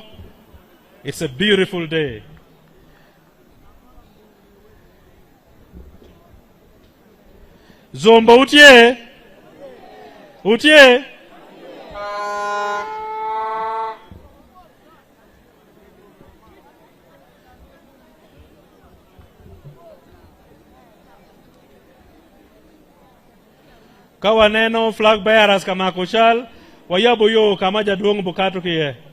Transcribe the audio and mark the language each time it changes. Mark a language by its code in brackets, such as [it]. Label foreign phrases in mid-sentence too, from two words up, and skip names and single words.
[en] It's a beautiful day. [alz] Zombo utie? Utie? Kawaneno [en] flag bearers [alz] kama kuchal. Wayabu yo kama Jaduong bukatu kiye.